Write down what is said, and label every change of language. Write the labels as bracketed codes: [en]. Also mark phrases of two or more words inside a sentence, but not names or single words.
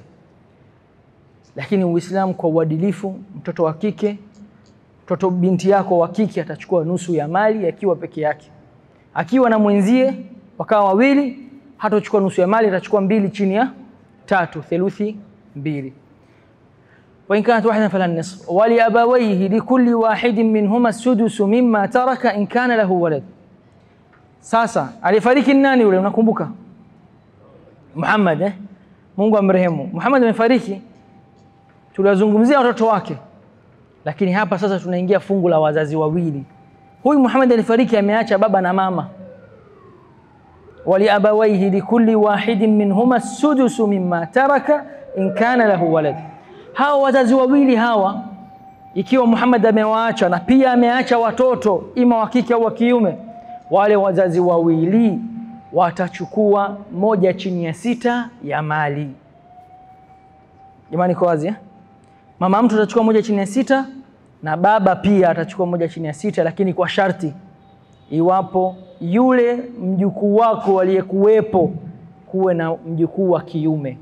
[sw] Lakini Uislamu kwa uadilifu, mtoto wa kike, mtoto binti yako wa kike atachukua nusu ya mali akiwa peke yake. Akiwa na mwenzie wakawa wawili, hatochukua nusu ya mali, atachukua 2 chini ya 3, theluthi 2. [ar] وإن كانت واحدا فلا نصف ولأبويه لكل واحد منهما السدس مما ترك إن كان له ولد. [sw] Sasa alifariki nani yule, unakumbuka? Muhammad, Mungu amrehemu. Muhammad amefariki, tulizungumzia watoto wake, Lakini hapa sasa tunaingia fungu la wazazi wawili. Huyu Muhammad alifariki ameacha baba na mama. [ar] ولأبويه لكل واحد منهما السدس مما ترك إن كان له ولد. [sw] Hawa wazazi wawili hawa, ikiwa Muhammad amewaacha na pia ameacha watoto ima wa kike au wa kiume, wale wazazi wawili watachukua 1/6 ya mali. Jamani, kwa wazi mama mtu atachukua 1/6 na baba pia atachukua 1/6, lakini kwa sharti iwapo yule mjukuu wako aliyekuwepo kuwe na mjukuu wa kiume.